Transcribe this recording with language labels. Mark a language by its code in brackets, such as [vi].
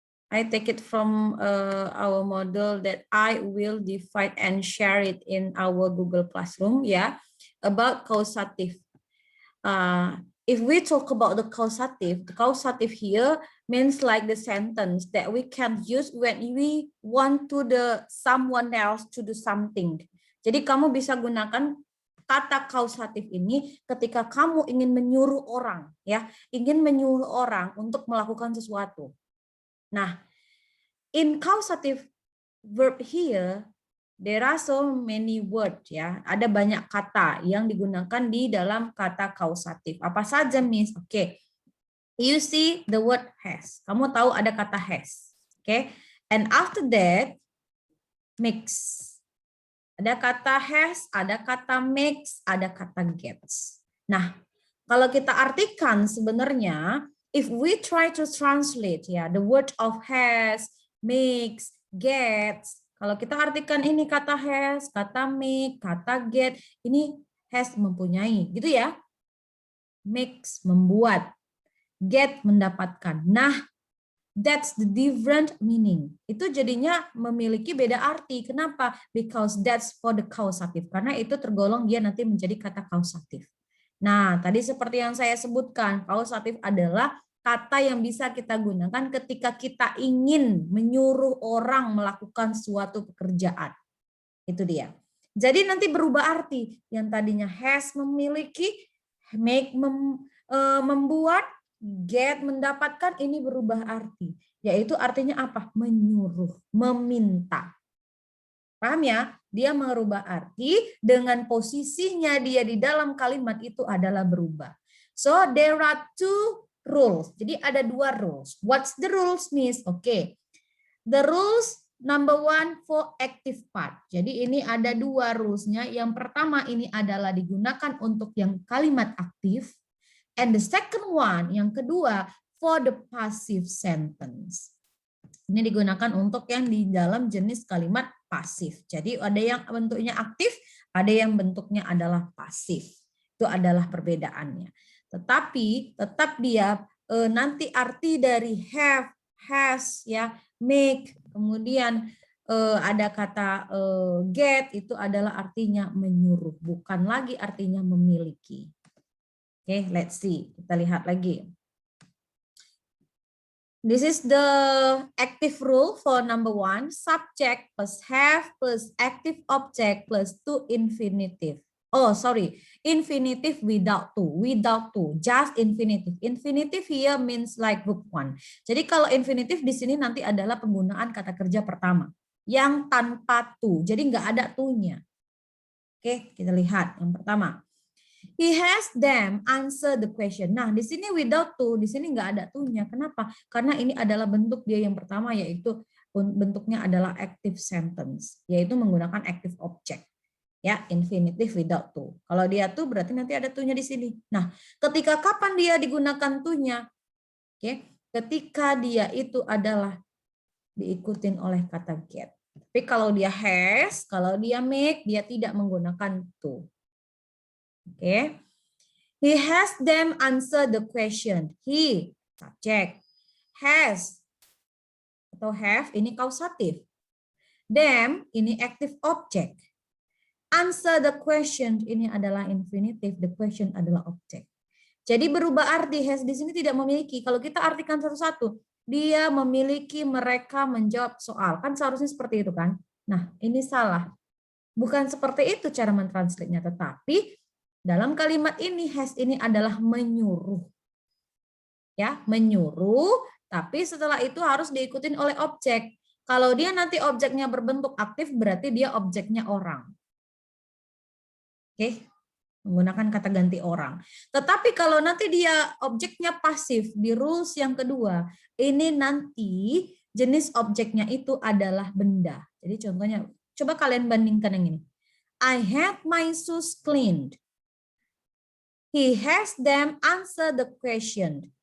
[en] I take it from our model that I will divide and share it in our Google Classroom, yeah, about causative. If we talk about the causative here means like the sentence that we can use when we want to someone else to do something. [id] Jadi kamu bisa gunakan kata kausatif ini ketika kamu ingin menyuruh orang, ya, ingin menyuruh orang untuk melakukan sesuatu. [en] Nah, in causative verb here, there are so many words, ya. [id] Ada banyak kata yang digunakan di dalam kata kausatif. Apa saja, Miss? Oke. [en] You see the word has. [id] Kamu tahu ada kata has. Oke. [en] And after that, mix. [id] Ada kata has, ada kata mix, ada kata gets. Nah, kalau kita artikan sebenarnya, [en] if we try to translate, ya, the word of has, mix, gets. [id] Kalau kita artikan ini kata has, kata make, kata get, ini has mempunyai, gitu ya. Mix membuat, get mendapatkan. [en] Nah, that's the different meaning. [id] Itu jadinya memiliki beda arti. Kenapa? [en] Because that's for the causative. [id] Karena itu tergolong dia nanti menjadi kata causative. Nah, tadi seperti yang saya sebutkan, causative adalah kata yang bisa kita gunakan ketika kita ingin menyuruh orang melakukan suatu pekerjaan. Itu dia. Jadi nanti berubah arti. Yang tadinya has memiliki, make membuat, get mendapatkan, ini berubah arti. Yaitu artinya apa? Menyuruh, meminta. Paham ya? Dia merubah arti dengan posisinya dia di dalam kalimat itu adalah berubah. [en] So there are two rules. [id] Jadi ada dua rules. [en] What's the rules, Miss? Oke. The rules number one for active part. [id] Jadi ini ada dua rules-nya. Yang pertama ini adalah digunakan untuk yang kalimat aktif. [en] And the second one, [id] yang kedua, [en] for the passive sentence. [id] Ini digunakan untuk yang di dalam jenis kalimat pasif. Jadi ada yang bentuknya aktif, ada yang bentuknya adalah pasif. Itu adalah perbedaannya. Tetapi tetap dia nanti arti dari have, has, ya, make, kemudian ada kata get, itu adalah artinya menyuruh, bukan lagi artinya memiliki. Oke, [en] let's see. [id] Kita lihat lagi. [en] This is the active rule for number one. Subject plus have plus active object plus to infinitive. Oh, sorry. Infinitive without to. Without to. Just infinitive. Infinitive here means like verb one. [id] Jadi kalau infinitive di sini nanti adalah penggunaan kata kerja pertama. Yang tanpa to. Jadi nggak ada to-nya. Oke, kita lihat yang pertama. [en] He has them answer the question. [id] Nah, di sini without to, di sini nggak ada to-nya. Kenapa? Karena ini adalah bentuk dia yang pertama, yaitu bentuknya adalah active sentence, yaitu menggunakan active object. Ya, infinitive without to. Kalau dia to, berarti nanti ada to-nya di sini. Nah, ketika kapan dia digunakan to-nya? Oke, ketika dia itu adalah diikutin oleh kata get. Tapi kalau dia has, kalau dia make, dia tidak menggunakan to. Oke. [en] He has them answer the question. He, subject. [id] Has atau have, ini kausatif. Them, ini active object. [en] Answer the question, [id] ini adalah infinitive. The question adalah object. Jadi berubah arti. Has di sini tidak memiliki. Kalau kita artikan satu-satu. Dia memiliki, mereka menjawab soal. Kan seharusnya seperti itu kan? Nah, ini salah. Bukan seperti itu cara mentranslate-nya, tetapi dalam kalimat ini has ini adalah menyuruh. Ya, menyuruh, tapi setelah itu harus diikutin oleh objek. Kalau dia nanti objeknya berbentuk aktif, berarti dia objeknya orang. Oke, menggunakan kata ganti orang. Tetapi kalau nanti dia objeknya pasif di rules yang kedua, ini nanti jenis objeknya itu adalah benda. Jadi contohnya, coba kalian bandingkan yang ini. [en] I had my shoes cleaned. He has them, answer the question.